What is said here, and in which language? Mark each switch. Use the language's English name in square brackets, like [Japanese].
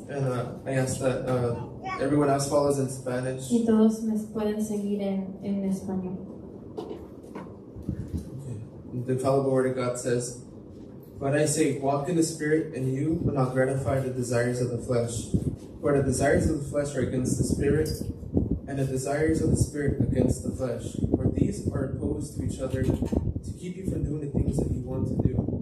[English] And I ask that everyone else follows in Spanish. [Spanish] Y todos me pueden seguir en español. [English] The infallible word of God says, "But I say, walk in the Spirit, and you will not gratify the desires of the flesh. For the desires of the flesh are against the Spirit, and the desires of the Spirit against the flesh. For these are opposed to each other to keep you from doing the things that you want to do.